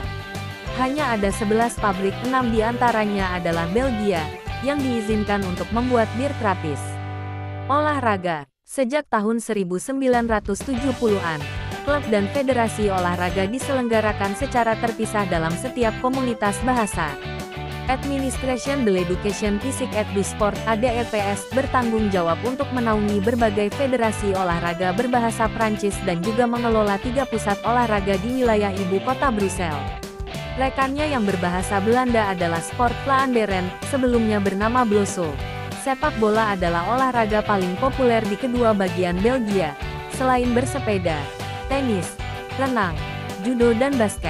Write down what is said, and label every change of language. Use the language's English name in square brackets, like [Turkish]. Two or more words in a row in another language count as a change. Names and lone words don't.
[Indonesian] Hanya ada 11 pabrik, 6 diantaranya adalah Belgia, yang diizinkan untuk membuat bir Trappist. Olahraga, sejak tahun 1970-an, klub dan federasi olahraga diselenggarakan secara terpisah dalam setiap komunitas bahasa. Administration de l'Education Physique et du Sport (ADEPS) bertanggung jawab untuk menaungi berbagai federasi olahraga berbahasa Prancis dan juga mengelola 3 pusat olahraga di wilayah ibu kota Brussels. Rekannya yang berbahasa Belanda adalah Sport Vlaanderen, sebelumnya bernama Bloso. Sepak bola adalah olahraga paling populer di kedua bagian Belgia, selain bersepeda, tenis, renang, judo dan basket.